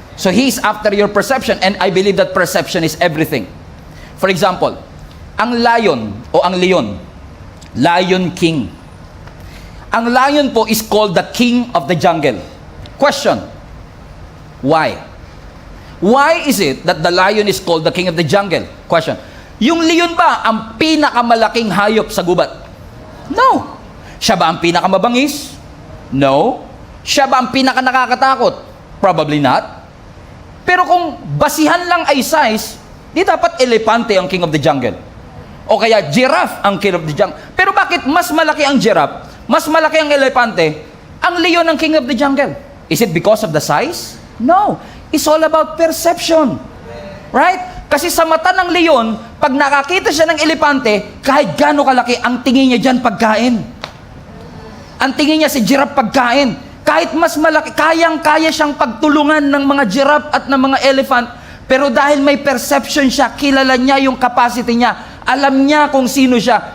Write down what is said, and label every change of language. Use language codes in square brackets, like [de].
[en] So he is after your perception, and I believe that perception is everything. [tl] For example, ang lion o ang leon, Lion King. Ang lion po [en] is called the king of the jungle. Question, why? Why is it that the lion is called the king of the jungle? [tl] Question, yung leon ba ang pinakamalaking hayop sa gubat? No. Siya ba ang pinakamabangis? No. Siya ba ang pinakanakakatakot? Probably not. Pero kung basihan lang ay size, di dapat elepante ang king of the jungle. O kaya giraffe ang king of the jungle. Pero bakit mas malaki ang giraffe, mas malaki ang elepante, ang leon ang king of the jungle? [en] Is it because of the size? No. It's all about perception. Right? [tl] Kasi sa mata ng leon, pag nakakita siya ng elepante, kahit gaano kalaki, ang tingin niya dyan pagkain. Ang tingin niya si giraffe pagkain. Kahit mas malaki, kayang-kaya siyang pagtulungan ng mga giraffe at ng mga elephant, pero dahil may perception siya, kilala niya yung capacity niya, alam niya kung sino siya.